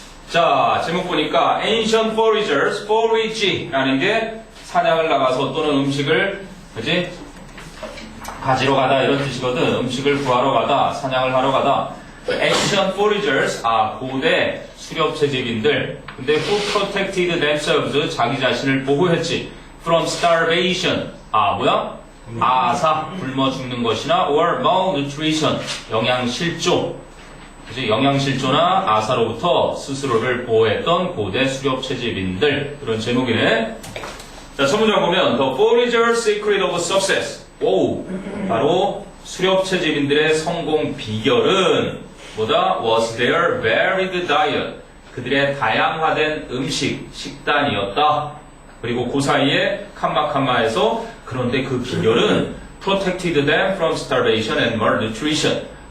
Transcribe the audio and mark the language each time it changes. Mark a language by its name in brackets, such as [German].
[Korean] 자, 제목 보니까 Ancient Foragers, Forage라는 게 사냥을 나가서 또는 음식을 그지? 가지러 가다 이런 뜻이거든. 음식을 구하러 가다, 사냥을 하러 가다. ancient foragers, 고대 수렵채집인들. 근데 [English] who protected themselves, [Korean] 자기 자신을 보호했지. [English] from starvation, [Korean] 뭐야? 아사, 굶어 죽는 것이나 [English] or malnutrition, [Korean] 영양실조. 그치? 영양실조나 아사로부터 스스로를 보호했던 고대 수렵채집인들. 그런 제목이네. 자, 첫 문장 보면 [English] The forager's secret of success. [Korean] 오, 바로 수렵채집인들의 성공 비결은 뭐다? [English] Was their varied diet. [Korean] 그들의 다양화된 음식, 식단이었다. 그리고 그 사이에 칸마칸마에서 그런데 그 비결은 [English] protected them from starvation and malnutrition.